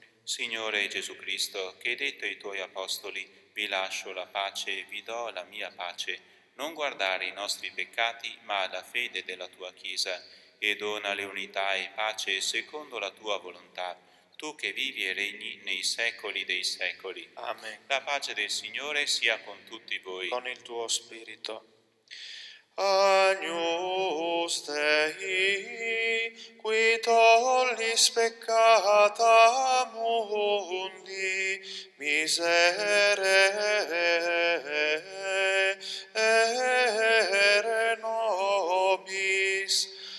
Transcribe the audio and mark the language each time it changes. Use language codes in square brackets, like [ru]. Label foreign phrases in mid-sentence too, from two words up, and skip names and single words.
[it] Signore Gesù Cristo, che hai detto ai tuoi apostoli: vi lascio la pace e vi do la mia pace, non guardare i nostri peccati, ma la fede della tua Chiesa, e donale unità e pace secondo la tua volontà, tu che vivi e regni nei secoli dei secoli. Amen. La pace del Signore sia con tutti voi. Con il tuo spirito. [la] Agnus Dei, qui tollis peccata mundi, miserere nobis.